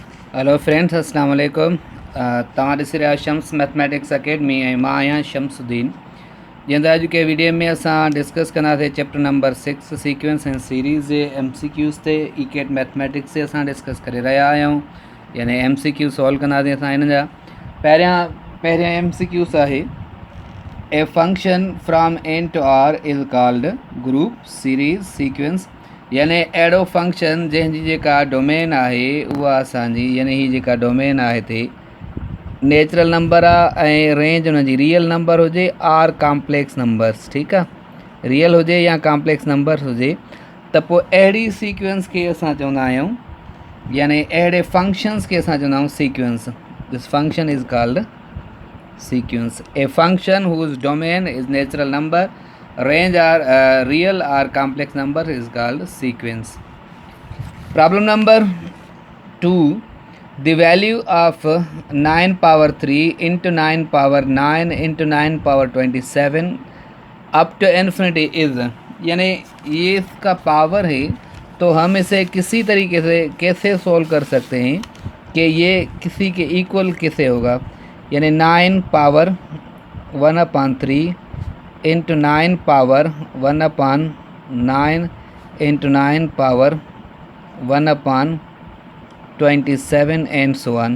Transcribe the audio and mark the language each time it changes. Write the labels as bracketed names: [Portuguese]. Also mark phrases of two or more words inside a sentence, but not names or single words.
[English] hello friends, [Arabic] السلام عليكم. [Sindhi] तव्हां ॾिसी रहिया शम्स मैथमेटिक्स अकेडमी ऐं मां आहियां शम्सुद्दीन। जंहिं अॼु के वीडियो में असां डिस्कस कंदासीं [English] chapter number [Sindhi] 6 [English] sequence and series [Sindhi] जे MCQs ते ईकेट मैथमेटिक्स से असां डिस्कस करे रहिया आहियूं, यानी MCQ सॉल्व कंदासीं असां हिन जा। पहिरियां MCQs आहे [English] a function from n to r is called group series sequence, [Sindhi] यानी अहिड़ो फंक्शन जंहिंजी जेका डोमेन आहे उहा असांजी, यानी ही जेका डोमेन आहे हिते [English] natural number [Sindhi] आहे ऐं रेंज हुन जी [English] real number [Sindhi] हुजे आर [English] complex numbers. [Sindhi] ठीकु आहे, रियल हुजे या [English] complex numbers [Sindhi] हुजे त पोइ अहिड़ी सीक्वेंस खे असां चवंदा आहियूं, यानी अहिड़े फंक्शन्स खे असां चवंदा आहियूं सीक्वेंस। [English] this function is called sequence. A function whose domain is natural number, range are real or complex number is called sequence. Problem number 2. The value of 9 power 3 into 9 power 9 into 9 power 27 up to infinity is, [Hindi] यानी ये इसका पावर है, तो हम इसे किसी तरीके से कैसे सोल्व कर सकते हैं कि ये किसी के इक्वल कैसे होगा। [English] यानी 9 power 1/3 into 9 power 1/9 into 9 power 1/27 and so on.